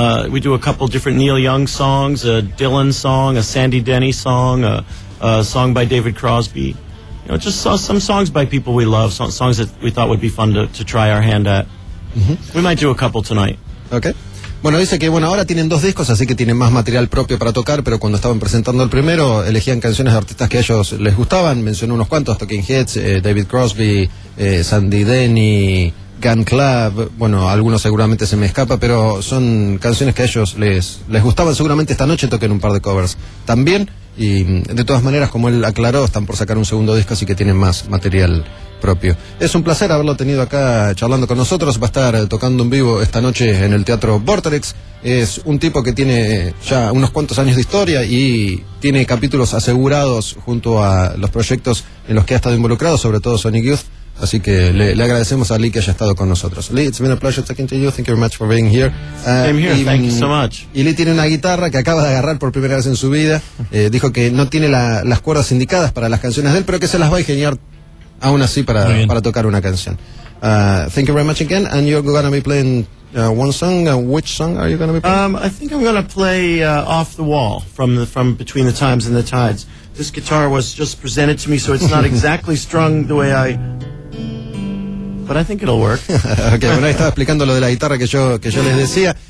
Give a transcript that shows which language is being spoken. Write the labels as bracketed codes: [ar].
[en] We do a couple different Neil Young songs, a Dylan song, a Sandy Denny song, a song by David Crosby. You know, just saw some songs by people we love, songs that we thought would be fun to try our hand at. Mm-hmm. We might do a couple tonight. Okay. [es] Bueno, dice que bueno, ahora tienen dos discos, así que tienen más material propio para tocar, pero cuando estaban presentando el primero, elegían canciones de artistas que a ellos les gustaban. Mencionó unos cuantos, Talking Heads, David Crosby, Sandy Denny, Gun Club, bueno, algunos seguramente se me escapa, pero son canciones que a ellos les gustaban. Seguramente esta noche toquen un par de covers también, y de todas maneras, como él aclaró, están por sacar un segundo disco, así que tienen más material propio. Es un placer haberlo tenido acá charlando con nosotros. Va a estar tocando en vivo esta noche en el Teatro Vorterix. Es un tipo que tiene ya unos cuantos años de historia y tiene capítulos asegurados junto a los proyectos en los que ha estado involucrado, sobre todo Sonic Youth. Así que le agradecemos a Lee que haya estado con nosotros. [en] Lee, it's been a pleasure talking to you. Thank you very much for being here. I'm here, thank you so much. [es] Y Lee tiene una guitarra que acaba de agarrar por primera vez en su vida. Dijo que no tiene las cuerdas indicadas para las canciones de él, pero que se las va a ingeniar aún así para tocar una canción. [en] Thank you very much again. And you're going to be playing one song. Which song are you going to be playing? I think I'm going to play Off the Wall from Between the Times and the Tides. This guitar was just presented to me, so it's not exactly strung the way I... But I think it'll work. [es] Okay, bueno, estaba explicando lo de la guitarra que yo les decía.